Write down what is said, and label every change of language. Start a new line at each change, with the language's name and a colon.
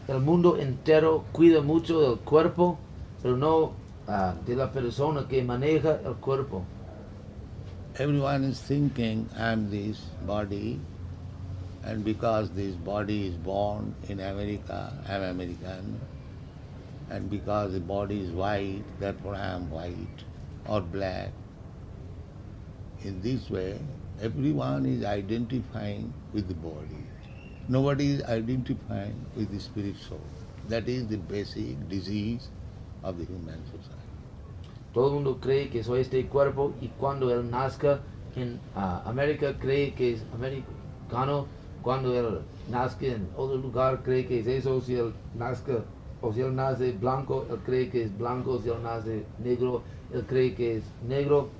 Spanish: El mundo entero cuida mucho del cuerpo, pero no de la persona que maneja el cuerpo.
English: Everyone is thinking, I am this body, and because this body is born in America, I am American, and because the body is white, therefore I am white or black. In this way, everyone is identifying with the body. Nobody is identifying with the spirit soul. That is the basic disease of the human society.
Spanish: Todo el mundo cree que soy este cuerpo y cuando él nazca en América cree que es americano, cuando él nazca en otro lugar cree que es eso, si él nazca o si él nace blanco, él cree que es blanco, si él nace negro, él cree que es negro.